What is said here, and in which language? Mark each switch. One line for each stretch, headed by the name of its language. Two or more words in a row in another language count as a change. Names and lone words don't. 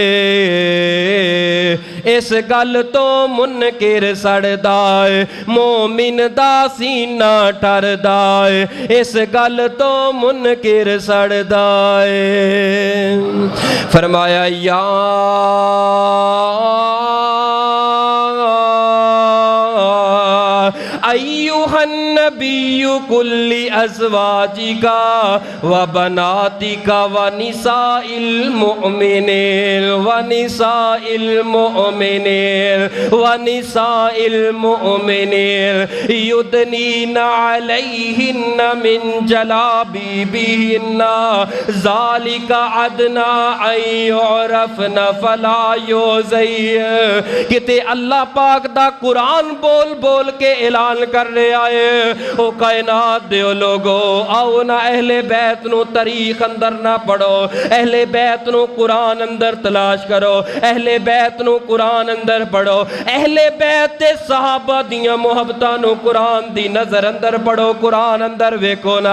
Punjabi: اس گل توں منکر سڑدا ہے، مومن دا سینہ ٹھردا ہے. اس گل توں منکر سڑدا ہے.
Arabic: فرمایا يا أيها النبي قل لأزواجك وبناتك ونساء المؤمنين ونساء المؤمنين ونساء المؤمنين يدنين عليهن من جلابيبهن ذلك أدنى أن يعرفن فلا يؤذ.
Punjabi: کتے اللہ پاک دا قرآن بول بول کے اعلان کر رہے آئے. او کائنات دے لوکو، آؤ نا اہل بیت نوں تاریخ اندر نہ پڑھو، اہل بیت نوں قرآن اندر تلاش کرو، اہل بیت نوں قرآن اندر پڑھو، اہل بیت تے صحابہ دیاں محبتاں نوں قرآن دی نظر اندر پڑھو، قرآن اندر ویکھو نا.